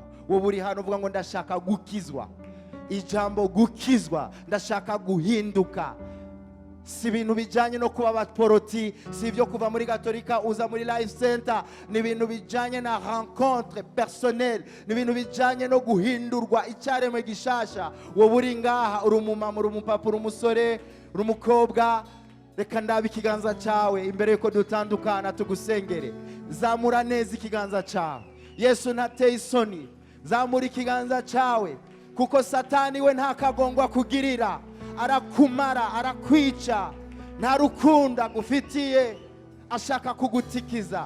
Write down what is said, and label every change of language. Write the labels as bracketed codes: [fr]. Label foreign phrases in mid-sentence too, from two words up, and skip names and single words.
[rn] Wowe uri hano uvuga ngo ndashaka gukizwa, ijambo gukizwa, ndashaka guhinduka. Si ibintu bijanye no kuba abaporoti, si ibyo kuva muri Gatolika uza muri Life Center, ni ibintu bijanye na [fr] rencontre personnelle, [rn] ni ibintu bijanye no guhindurwa icyaremwe gishasha. Wowe uri ngaha, uri umumama, uri umupapa, uri umusore, uri umukobwa, reka ndabe ikiganza cyawe imbere yuko dutandukana tugusengere. Zamura neza ikiganza cyawe, Yesu ntateye isoni. Zamura ikiganza cyawe, kuko Satani we nta kagongwa kugirira, arakumara, arakwica, nta rukundo agufitiye, ashaka kugutikiza.